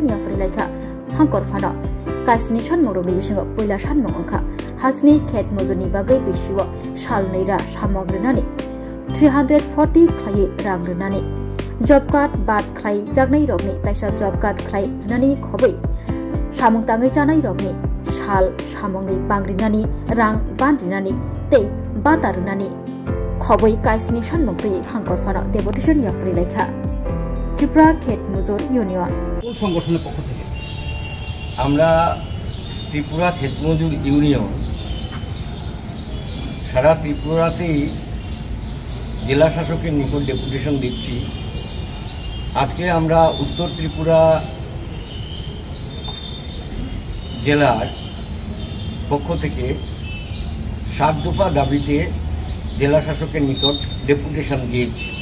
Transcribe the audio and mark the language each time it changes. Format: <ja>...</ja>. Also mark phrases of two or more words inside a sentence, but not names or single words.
<trp>याफारि लायखा हांकर फाना कासनि सानमुंगनि बिसिङाव पहिला सानमुं अंखा हासनि खेत मजूरनि बागै बिसिङाव साल नैरा सामग्रिनानै 340 खाय रां रनानै</trp> <en>job card</en> <trp>बाद खाय जागनाय रगनि ताइसा</trp> <en>job card</en> <trp>खाय रनानै खबै सामुं ताङै जानाय रगनि साल सामुंनि बांग्रिनानै रां बानरिनानै ते बातारुनानी खबै काइसनि सानमुंगति हांकर फाना डेपुटेशन याफारि लायखा त्रिपुरा खेत मजूर यूनियन</trp> <bn>সংগঠনের পক্ষ থেকে আমরা ত্রিপুরা খেত মজুর ইউনিয়ন সারা ত্রিপুরাতেই জেলা শাসকের নিকট ডেপুটেশন দিচ্ছি। আজকে আমরা উত্তর ত্রিপুরা জেলার পক্ষ থেকে 7 দফা দাবিতে জেলা শাসকের নিকট ডেপুটেশন দিয়েছি।</bn>